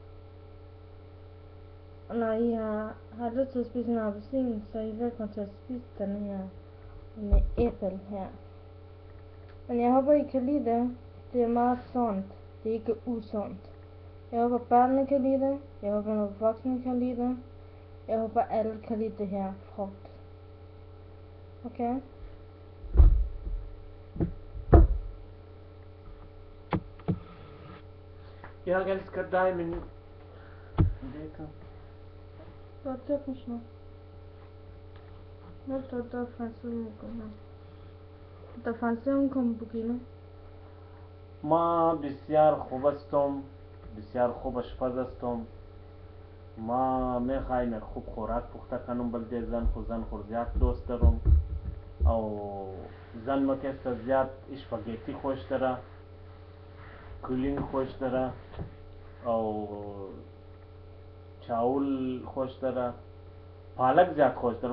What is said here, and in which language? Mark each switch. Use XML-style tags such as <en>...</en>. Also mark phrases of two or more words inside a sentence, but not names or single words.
<da>Og når I har lyst til at spise en appelsin, så er I velkommen til at spise den her med æble her. Men jeg håber, I kan lide det. Det er meget sundt. Det er ikke usundt. Jeg håber, børnene kan lide det. Jeg håber, nogle voksne kan lide det. Jeg håber, alle kan lide det her frugt. Okay?</da> <sv>Jag älskar dig min... Vad tycker du? Nota fancy mukuna. Da fancy unkum bugina.</sv> <fa>ما بسیار خوب هستم، بسیار خوب آشپز هستم. ما میخوایم خوب خوراک پخته کنم، بلکه زن خود زیاد دوست دارم. او زن ما که زیاد اسپاگتی خوش داره، کولینگ خوش داره، او چاول خوش داره، پالک زیاد خوش داره.</fa>